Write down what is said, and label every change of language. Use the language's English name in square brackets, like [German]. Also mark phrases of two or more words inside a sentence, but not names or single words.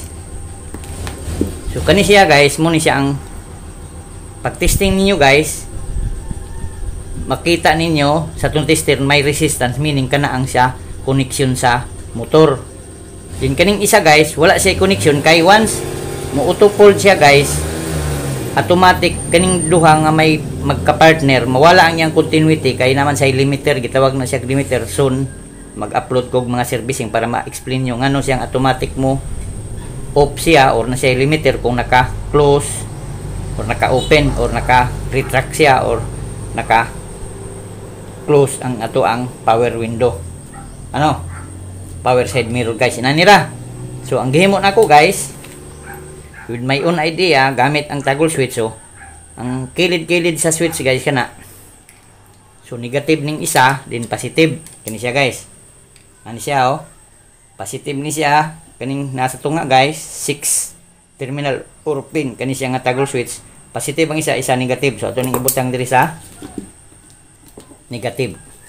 [Cebuano] So kani siya guys, mo ni siya ang pag-testing ninyo guys, makita ninyo sa tong tester may resistance, meaning kana ang siya connection sa motor. Din kaning isa guys, wala siya connection kay once mo auto-fold siya guys, automatic kaning duha nga may magka-partner, mawala ang iyang continuity kay naman sa limiter, gitawag na siya limiter. Soon mag-upload kog mga servicing para ma-explain nyo ngano siyang automatic mo off siya or na siya limiter kung naka-close or naka-open or naka-retract siya or naka-close ang ato ang [English] power window. [Cebuano] Ano? [English] Power side mirror guys. Inanira. [Cebuano] So ang gihimo nako guys, [English] with my own idea, [Cebuano] gamit ang [English] toggle switch. [Cebuano] So ang kilid-kilid sa switch guys kana. So negative ning isa, din positive. Kani siya guys. Ani siya oh. Positive ni siya. Kaning nasa tunga guys, 6 terminal or pin. Kani siya nga [English] toggle switch. [Cebuano] Positive ang isa, isa negative. So ato ning ibutang diri sa negative.